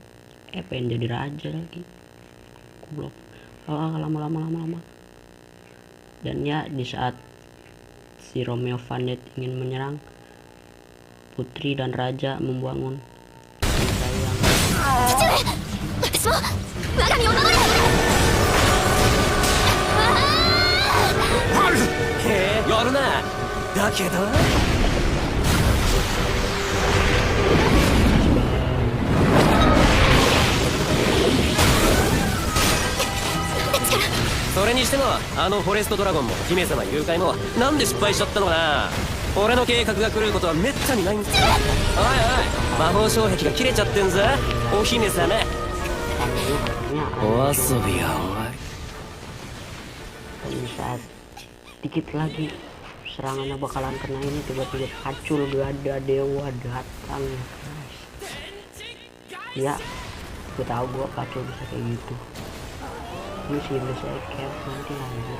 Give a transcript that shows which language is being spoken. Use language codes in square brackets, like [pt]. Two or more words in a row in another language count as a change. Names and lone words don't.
[id] Pengen jadi raja lagi, goblok. Lama. Dan ya, di saat si Romeo Vandet ingin menyerang, putri dan raja membangun yang [ja] 我が身を守れ。へえ、やるな。だけどそれにしてもあのフォレストドラゴンも姫様誘拐もなんで失敗しちゃったのかな。俺の計画が狂うことはめったにないんだ。おいおい、魔法障壁が切れちゃってんぞお姫様。お遊びは終わり。 [id] Dan saat dikit lagi serangannya bakalan kena ini, tiba-tiba pacul Gada Dewa datang. Ya, gue tahu gue pacul bisa kayak gitu. Ini sih biasanya kayak nanti anjir.